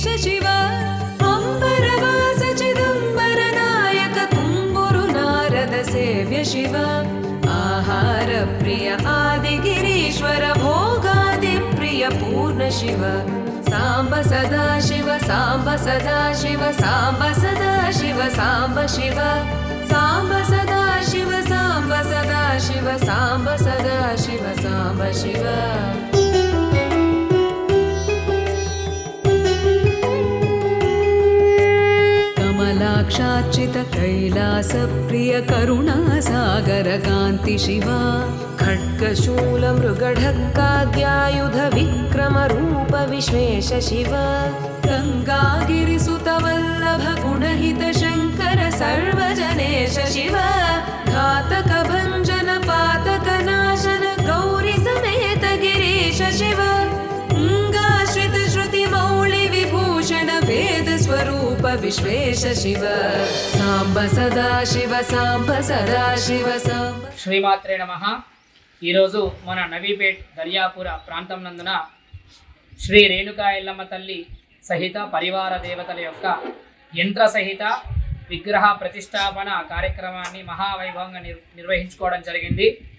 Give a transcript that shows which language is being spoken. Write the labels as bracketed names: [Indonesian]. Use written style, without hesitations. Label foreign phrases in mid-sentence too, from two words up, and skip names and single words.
[Sanskrit] శివ అంబరవాస చిదంబర నాయక తుంబురు నారద సేవ్య శివ ఆహార ప్రియ ఆదిగిరీశ్వర భోగాది ప్రియ పూర్ణ శివ సాంబ సదా శివ సాంబ సదా శివ సాంబ సదా శివ సాంబ శివ సాంబ సదా శివ సాంబ సదా శివ సాంబ సదా శివ సాంబ శివ కమలాక్ష दोषार्चित कैलास प्रिय करुणासागर कान्ति शिवा खड्गशूल मृगढक्काद्यायुध विक्रम रूप विश्वेश शिव गंगागिरिसुत वल्लभ गुणहित शंकर सर्वजनेश शिव घातक भंजन पातक नाशन गौरी समेत गिरीश शिव अंगाश्रित श्रुति मौलि विभूषण वेद स्वरूप विश्वेश शिव सांब सदा शिव सांब सदा शिव सांब శ్రీమాత్రే నమః. [Telugu] ఈరోజు మన నవీపేట్ దర్యాపుర ప్రాంతం నందున శ్రీ రేణుకా ఎల్లమ్మ తల్లి సహిత పరివార దేవతల యొక్క యంత్ర సహిత విగ్రహ ప్రతిష్టాపన కార్యక్రమాన్ని మహావైభవంగా నిర్వహించుకోవడం జరిగింది.